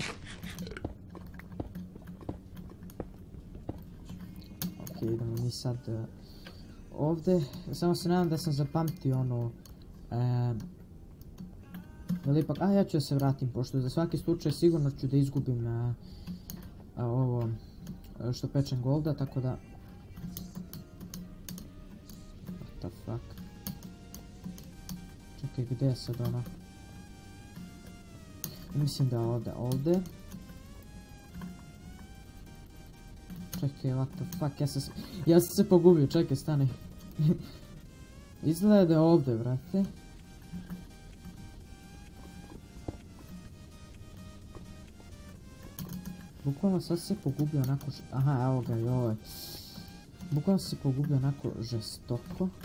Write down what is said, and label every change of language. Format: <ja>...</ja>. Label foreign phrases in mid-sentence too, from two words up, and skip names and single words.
<sr>Ok, idemo mi sad ovdje. Samo se nadam da sam zapamtio ono... ali ipak, ja ću da se vratim, pošto za svaki slučaj sigurno ću da izgubim ovo što pečem golda, tako da...</sr> <en>What the fuck?</en> <sr>Čekaj, gdje je sad ono? Mislim da ovdje. Čekaj,</sr> <en>what the fuck,</en> <sr>ja sam se pogubio, čekaj, stani. Izgleda da je ovdje, vrate. Bukvalno sad se pogubio onako, aha, evo ga, joj. Bukvalno se pogubio onako žestoko.</sr>